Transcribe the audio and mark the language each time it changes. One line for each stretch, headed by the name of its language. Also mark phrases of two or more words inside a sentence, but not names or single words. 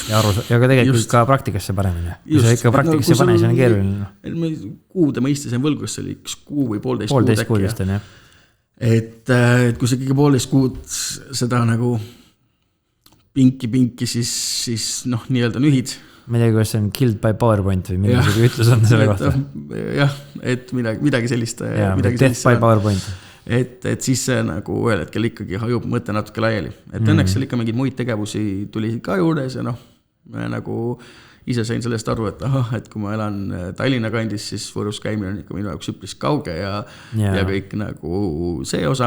Estonian: Ja ka tegelikult ka praktikasse panemine. Kui sa ikka praktikasse pane, see on keeruline. Kuude mõistes on võlgu, see oli 1 kuu või 1,5 kuud äkki. Kuudest on, jah. Et kui sa ikkagi 1,5 kuud seda nagu pinki, siis nii-öelda nühid. Ma ei tea, kuidas see on
English: killed by PowerPoint
Estonian: või mingisugune ütlus on selle kohta. Jah, et midagi sellist.
English: Death by PowerPoint.
Estonian: Et siis see nagu ühel hetkel ikkagi hajub mõte natuke laiali. Et õnneks seal ikka mingeid muid tegevusi tuli ka juures ja me nagu ise sain sellest aru, et kui ma elan Tallinna kandis, siis Võrus käimine on ikka minu jaoks üpris kauge ja kõik nagu see osa.